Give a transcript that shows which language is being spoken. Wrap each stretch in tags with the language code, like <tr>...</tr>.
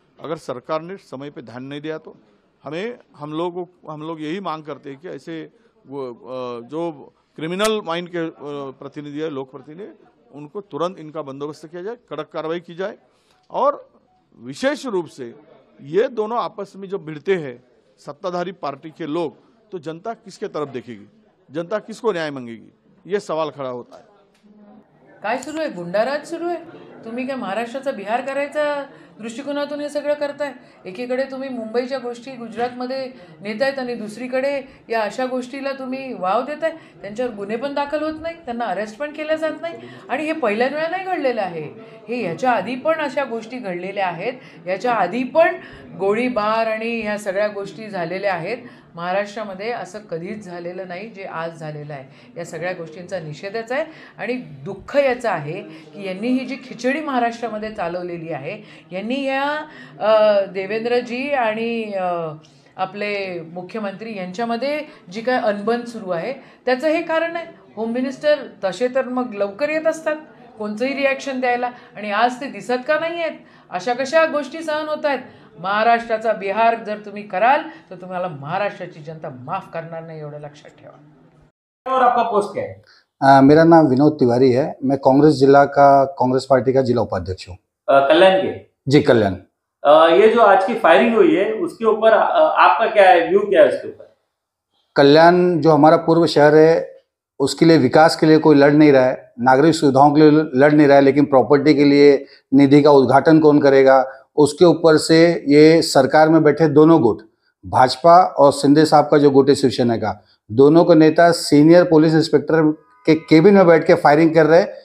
<hi>अगर सरकार ने समय पे ध्यान नहीं दिया तो हम लोग यही मांग करते हैं कि ऐसे जो क्रिमिनल माइंड के प्रतिनिधि है, लोक प्रतिनिधि, उनको तुरंत इनका बंदोबस्त किया जाए, कड़क कार्रवाई की जाए. और विशेष रूप से ये दोनों आपस में जो भिड़ते हैं सत्ताधारी पार्टी के लोग, तो जनता किसके तरफ देखेगी, जनता किसको न्याय मांगेगी, ये सवाल खड़ा होता है.</hi> <mr>काय सुरू आहे? गुंडाराज सुरू आहे. तुम्ही काय महाराष्ट्राचा बिहार करायचा दृष्टिकोनातून हे सगळं करताय. एकीकडे तुम्ही मुंबईच्या गोष्टी गुजरातमध्ये नेतायत आणि दुसरीकडे या अशा गोष्टीला तुम्ही वाव देताय. त्यांच्यावर गुन्हे पण दाखल होत नाही, त्यांना अरेस्ट पण केलं जात नाही. आणि हे पहिल्याच वेळा नाही घडलेलं आहे, हे याच्या आधी पण अशा गोष्टी घडलेल्या आहेत. याच्या आधी पण गोळीबार आणि ह्या सगळ्या गोष्टी झालेल्या आहेत. महाराष्ट्रामध्ये असं कधीच झालेलं नाही जे आज झालेलं आहे. या सगळ्या गोष्टींचा निषेधच आहे. आणि दुःख याचं आहे की यांनी ही जी खिचडी महाराष्ट्रामध्ये चालवलेली आहे, यांनी या देवेंद्रजी आणि आपले मुख्यमंत्री यांच्यामध्ये जी काय अनबन सुरू आहे त्याचं हे कारण आहे. होम मिनिस्टर तसे तर मग लवकर येत असतात कोणतंही रिॲक्शन द्यायला, आणि आज ते दिसत का नाही आहेत? अशा कशा गोष्टी सहन होत आहेत? महाराष्ट्राचा बिहार जर तुम्ही कराल तर तुम्हाला महाराष्ट्राची जनता माफ करणार नहीं, एवढं लक्षात ठेवा.</mr> <hi>और आपका पोस्ट क्या है? मेरा नाम विनोद तिवारी है. मैं कांग्रेस जिला का, कांग्रेस पार्टी का जिला उपाध्यक्ष हूँ. कल्याण के? जी, कल्याण. ये जो आज की फायरिंग हुई है उसके ऊपर आपका क्या है, व्यू क्या है उसके ऊपर? कल्याण जो हमारा पूर्व शहर है उसके लिए, विकास के लिए कोई लड़ नहीं रहा है, नागरिक सुविधाओं के लिए लड़ नहीं रहा है, लेकिन प्रॉपर्टी के लिए निधि का उद्घाटन कौन करेगा, उसके ऊपर से ये सरकार में बैठे दोनों गुट, भाजपा और शिंदे साहब का जो गुट है शिवसेना का, दोनों के नेता सीनियर पुलिस इंस्पेक्टर के केबिन में बैठ के फायरिंग कर रहे हैं.</hi>